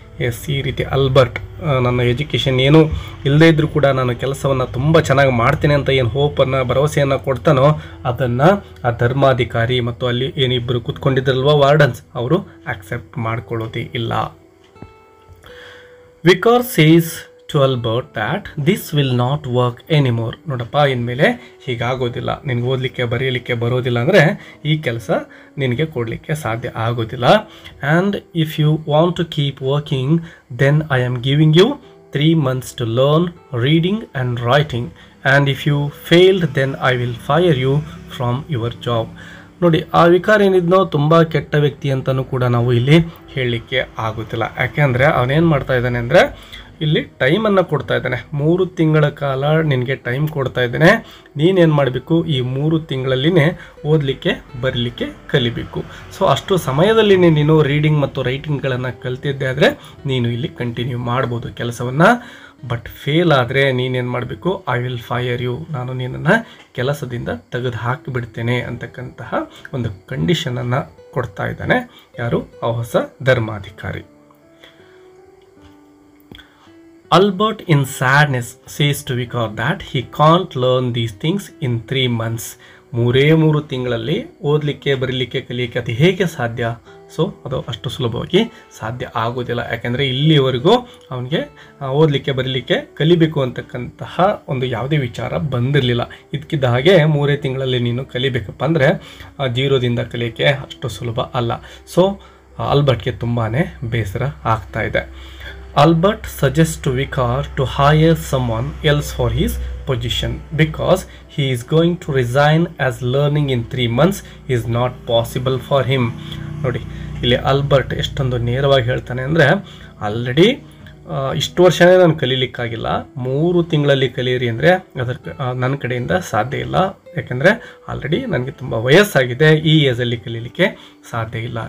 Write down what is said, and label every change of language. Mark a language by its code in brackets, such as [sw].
[kn] S, ಈ ರೀತಿ Albert ನನ್ನ ಎಜುಕೇಷನ್ ಏನು ಇಲ್ಲದೇ ಇದ್ದರೂ ಕೂಡ ನಾನು ಕೆಲಸವನ್ನು ತುಂಬ ಚೆನ್ನಾಗಿ ಮಾಡ್ತೇನೆ ಅಂತ ಏನು ಹೋಪನ್ನು ಭರವಸೆಯನ್ನು ಕೊಡ್ತಾನೋ ಅದನ್ನು ಆ ಧರ್ಮಾಧಿಕಾರಿ ಮತ್ತು ಅಲ್ಲಿ ಏನಿಬ್ಬರು ಕೂತ್ಕೊಂಡಿದ್ರಲ್ವ ವಾರ್ಡನ್ಸ್, ಅವರು ಆಕ್ಸೆಪ್ಟ್ ಮಾಡ್ಕೊಳ್ಳೋದೇ ಇಲ್ಲ. [en] Vicar says to Albert that this will not work anymore. [kn] ನೋಡಪ್ಪ, ಇನ್ಮೇಲೆ ಹೀಗಾಗೋದಿಲ್ಲ, ನಿನಗೆ ಓದಲಿಕ್ಕೆ ಬರೆಯಲಿಕ್ಕೆ ಬರೋದಿಲ್ಲ ಅಂದರೆ ಈ ಕೆಲಸ ನಿನಗೆ ಕೊಡಲಿಕ್ಕೆ ಸಾಧ್ಯ ಆಗೋದಿಲ್ಲ. [en] And if you want to keep working then I am giving you 3 months to learn reading and writing, and if you failed then I will fire you from your job. [kn] ನೋಡಿ, ಆ ವಿಕಾರ್ ಏನಿದ್ನೋ ತುಂಬ ಕೆಟ್ಟ ವ್ಯಕ್ತಿ ಅಂತಲೂ ಕೂಡ ನಾವು ಇಲ್ಲಿ ಹೇಳಲಿಕ್ಕೆ ಆಗೋದಿಲ್ಲ. ಯಾಕೆಂದರೆ ಅವನೇನು ಮಾಡ್ತಾ ಇದ್ದಾನೆ ಅಂದರೆ, ಇಲ್ಲಿ ಟೈಮನ್ನು ಕೊಡ್ತಾ ಇದ್ದಾನೆ. 3 ತಿಂಗಳ ಕಾಲ ನಿನಗೆ ಟೈಮ್ ಕೊಡ್ತಾ ಇದ್ದೇನೆ, ನೀನೇನು ಮಾಡಬೇಕು, ಈ 3 ತಿಂಗಳಲ್ಲಿನೇ ಓದಲಿಕ್ಕೆ ಬರಲಿಕ್ಕೆ ಕಲಿಬೇಕು. ಸೊ ಅಷ್ಟು ಸಮಯದಲ್ಲಿ ನೀನು ರೀಡಿಂಗ್ ಮತ್ತು ರೈಟಿಂಗ್ಗಳನ್ನು ಕಲ್ತಿದ್ದೆ ಆದರೆ ನೀನು ಇಲ್ಲಿ ಕಂಟಿನ್ಯೂ ಮಾಡ್ಬೋದು ಕೆಲಸವನ್ನು. ಬಟ್ ಫೇಲ್ ಆದರೆ ನೀನೇನು ಮಾಡಬೇಕು, [en] I will fire you, [kn] ನಾನು ನಿನ್ನನ್ನು ಕೆಲಸದಿಂದ ತೆಗೆದು ಹಾಕಿಬಿಡ್ತೇನೆ ಅಂತಕ್ಕಂತಹ ಒಂದು ಕಂಡೀಷನನ್ನು ಕೊಡ್ತಾ ಇದ್ದಾನೆ ಯಾರು, ಆ ಹೊಸ ಧರ್ಮಾಧಿಕಾರಿ. [en] Albert in sadness says to Vikar that he can't learn these things in 3 months. [kn] 3 ತಿಂಗಳಲ್ಲಿ ಓದಲಿಕ್ಕೆ ಬರೀಲಿಕ್ಕೆ ಕಲಿಯಕ್ಕೆ ಅದು ಹೇಗೆ ಸಾಧ್ಯ? ಸೊ ಅದು ಅಷ್ಟು ಸುಲಭವಾಗಿ ಸಾಧ್ಯ ಆಗೋದಿಲ್ಲ. ಯಾಕೆಂದರೆ ಇಲ್ಲಿವರೆಗೂ ಅವನಿಗೆ ಓದಲಿಕ್ಕೆ ಬರೀಲಿಕ್ಕೆ ಕಲಿಬೇಕು ಅಂತಕ್ಕಂತಹ ಒಂದು ಯಾವುದೇ ವಿಚಾರ ಬಂದಿರಲಿಲ್ಲ. ಇದಕ್ಕಿದ್ದ ಹಾಗೆ 3 ತಿಂಗಳಲ್ಲಿ ನೀನು ಕಲಿಬೇಕಪ್ಪ ಅಂದರೆ 0ದಿಂದ ಕಲಿಯೋಕ್ಕೆ ಅಷ್ಟು ಸುಲಭ ಅಲ್ಲ. ಸೊ ಆಲ್ಬರ್ಟ್ಗೆ ತುಂಬಾ ಬೇಸರ ಆಗ್ತಾ ಇದೆ. [en] Albert suggests to Vikar to hire someone else for his position because he is going to resign as learning in 3 months is not possible for him. [kn] ನೋಡಿ, ಇಲ್ಲಿ ಆಲ್ಬರ್ಟ್ ಎಷ್ಟೊಂದು ನೇರವಾಗಿ ಹೇಳ್ತಾನೆ ಅಂದರೆ, ಆಲ್ರೆಡಿ ಇಷ್ಟು ವರ್ಷನೇ ನಾನು ಕಲೀಲಿಕ್ಕಾಗಿಲ್ಲ, 3 ತಿಂಗಳಲ್ಲಿ ಕಲೀರಿ ಅಂದರೆ ನನ್ನ ಕಡೆಯಿಂದ ಸಾಧ್ಯ ಇಲ್ಲ. ಯಾಕೆಂದರೆ ಆಲ್ರೆಡಿ ನನಗೆ ತುಂಬ ವಯಸ್ಸಾಗಿದೆ, ಈ ಏಜಲ್ಲಿ ಕಲೀಲಿಕ್ಕೆ ಸಾಧ್ಯ ಇಲ್ಲ.